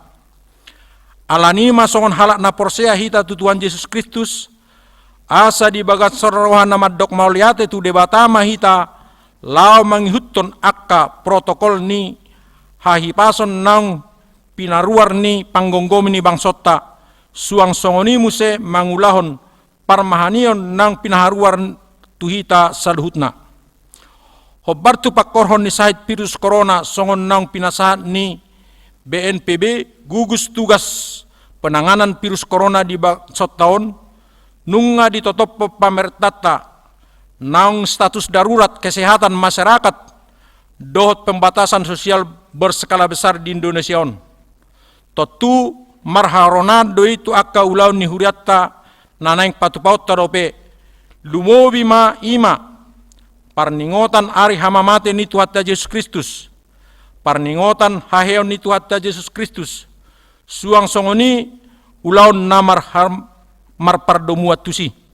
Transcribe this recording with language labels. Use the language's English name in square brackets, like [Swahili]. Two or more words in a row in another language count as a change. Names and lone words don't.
[Batak Toba] Alani masongon halak na porsea hita tutuan Yesus Kristus, asa di bagat sorohan na maddok mauliate tu debatama hita, lao mangihutton akka protokol ni hahipason nang pinaruar ni panggonggomi ni Bangsotta, suang songoni muse mangulahon Parmahanion nang pinaharuar tuhita saluhutna. Hobartu pakkorhon ni sahit [Indonesian] virus corona [Batak Toba] songon nang pinasahan ni BNPB [Indonesian] gugus tugas penanganan virus corona [Batak Toba] di baksot tahun nunga ditotop pamertata nang [Indonesian] status darurat kesehatan masyarakat [Batak Toba] dohot [Indonesian] pembatasan sosial berskala besar [Batak Toba] di Indonesia on. Totu marharonado itu akka ulaun ni huriatta nanaing patupaut tarope lumobi ma ima parningotan ari hamamate ni tuhatta Yesus Kristus, parningotan haheon ni tuhatta Yesus Kristus, suang songoni ulaun namar marpardomuat tusi.